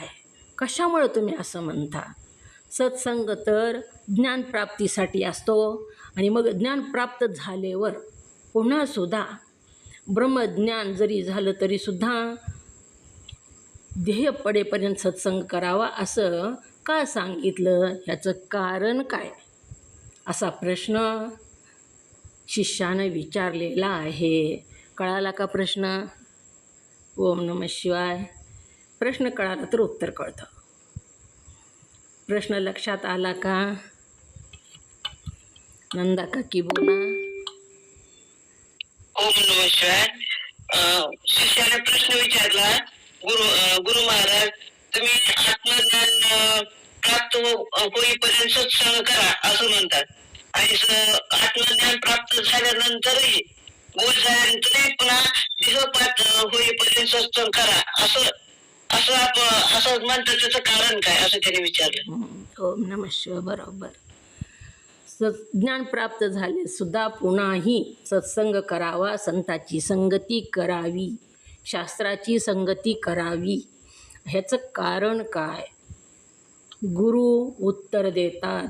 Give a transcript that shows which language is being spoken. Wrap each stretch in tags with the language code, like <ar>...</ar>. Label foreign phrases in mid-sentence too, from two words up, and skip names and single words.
<mr>कशामुळे तुम्ही असं म्हणता? सत्संग तर ज्ञानप्राप्तीसाठी असतो आणि मग ज्ञान प्राप्त झाल्यावर पुन्हासुद्धा ब्रह्मज्ञान जरी झालं तरीसुद्धा ध्येय पडेपर्यंत सत्संग करावा असं का सांगितलं? ह्याचं कारण काय? असा प्रश्न शिष्यानं विचारलेला आहे. कळाला का प्रश्न?</mr> <sa>ओम नमः शिवाय.</sa> <mr>प्रश्न कळाला तर उत्तर कळतं. प्रश्न लक्षात आला का? नंदा काकी बोला.</mr> <sa>ओम नमः शिवाय.</sa> <mr>शिष्याने प्रश्न विचारला, गुरु महाराज, तुम्ही आत्मज्ञान प्राप्त होईपर्यंत सत्संग करा असं म्हणतात, आणि आत्मज्ञान प्राप्त झाल्यानंतरही बोध झाल्यानंतरही पुन्हा देहपात होईपर्यंत सत्संग करा असं असं असं म्हणतात. त्याचं कारण काय असं त्याने विचारलं.</mr> <sa>ओम नमः शिवाय.</sa> <mr>बरोबर. ज्ञान प्राप्त झाले सुद्धा पुन्हाही सत्संग करावा, संताची संगती करावी, शास्त्राची संगती करावी. ह्याचं कारण काय? गुरु उत्तर देतात.</mr>